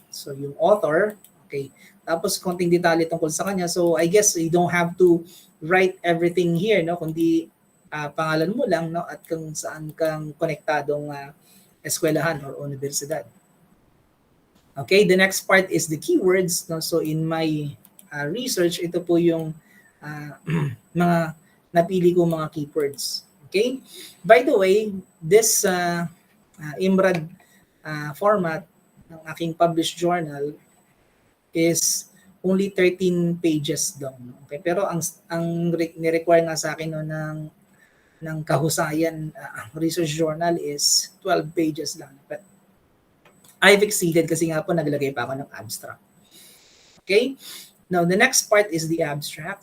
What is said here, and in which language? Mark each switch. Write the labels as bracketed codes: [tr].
[tl] So yung author, okay. Tapos konting detalye tungkol sa kanya. [en] So I guess you don't have to write everything here, no? [tl] Kundi pangalan mo lang, no, at kung saan kang konektadong eskwelahan or universidad. [en] Okay, the next part is the keywords, no? [tl] So in my research, ito po yung mga napili ko mga keywords. [en] Okay? By the way, this IMRAD format [tl] ng aking published journal [en] is only 13 pages long. Okay? [tl] Pero ang ni-require nga sa akin no, ng kahusayan research journal is 12 pages lang. [en] But I've exceeded [tl] kasi nga po naglagay pa ako ng abstract. [en] Okay? Now, the next part is the abstract.